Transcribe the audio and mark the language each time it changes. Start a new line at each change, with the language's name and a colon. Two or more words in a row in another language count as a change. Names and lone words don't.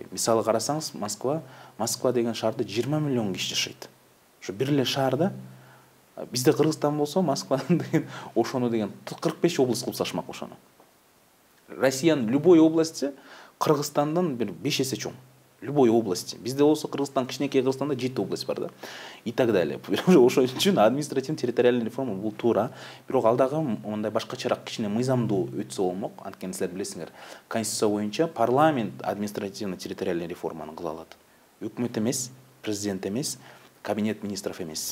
Kyrgyz: Мисалы карасаңыз, Москва деген шаарда 20 миллион киши жашайт. Ошо бир эле шаарда бизде Кыргызстан болсо, Москвадан деген ошону деген 45 область кылып сашмак ошону. Россиянын
Russian: любой области
Kyrgyz: Кыргызстандан бир 5 эсе чоң.
Russian: Любой области.
Kyrgyz: Бизде болсо Кыргызстан, кичинекей Кыргызстанда 7 область бар да.
Russian: И так далее.
Kyrgyz: Ошон үчүн
Russian: административно-территориальный реформа
Kyrgyz: бул туура. Бирок ал дагы мындай башкачараак кичине мыйзамдуу өтсө болмок. Анткени силер билесиңер, Конституция боюнча парламент административно-территориальный реформаны кыла алат. Өкмөт эмес, президент эмес,
Russian: кабинет министров
Kyrgyz: эмес.